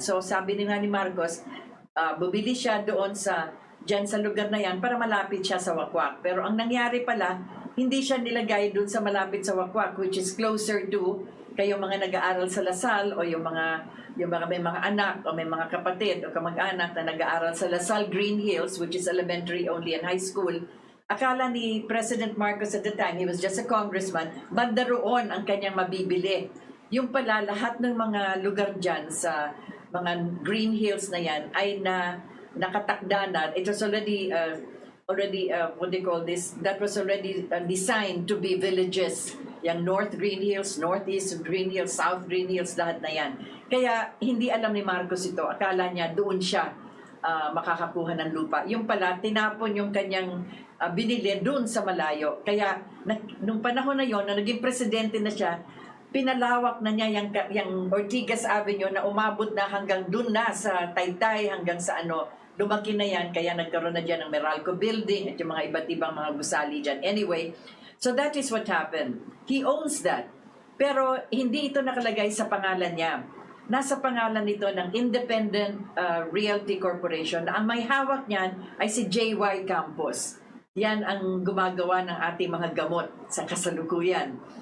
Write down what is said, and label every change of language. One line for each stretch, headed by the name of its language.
Filipino: So sabi ni Marcos, bumili siya doon dyan sa lugar na yan para malapit siya sa Wakwak. Pero ang nangyari pala, hindi siya nilagay doon sa malapit sa Wakwak,
English: which is closer to
Filipino: kayong mga nag-aaral sa Lasal o yung mga may mga anak o may mga kapatid o kamag-anak na nag-aaral sa Lasal Green Hills,
English: which is elementary only and high school.
Filipino: Akala ni President Marcos
English: at the time, he was just a congressman,
Filipino: banda roon ang kanyang mabibili. Yung pala, lahat ng mga lugar dyan sa mga Green Hills na yan ay nakatakda na.
English: It was already what they call this, that was already designed to be villages.
Filipino: Yung North Green Hills, Northeast Green Hills, South Green Hills, lahat na yan. Kaya hindi alam ni Marcos ito. Akala niya doon siya makakakuha ng lupa. Yung pala, tinapon yung kanyang binili doon sa malayo. Kaya nung panahon na yon, na naging presidente na siya, pinalawak na niya yung Ortigas Avenue na umabot na hanggang doon na sa Taytay, hanggang sa lumaki na yan. Kaya nagkaroon na dyan ng Meralco Building at yung mga iba't ibang mga gusali dyan.
English: Anyway, so that is what happened. He owns that.
Filipino: Pero hindi ito nakalagay sa pangalan niya. Nasa pangalan nito ng Independent Realty Corporation na ang may hawak niyan ay si J.Y. Campos. Yan ang gumagawa ng ating mga gamot sa kasalukuyan.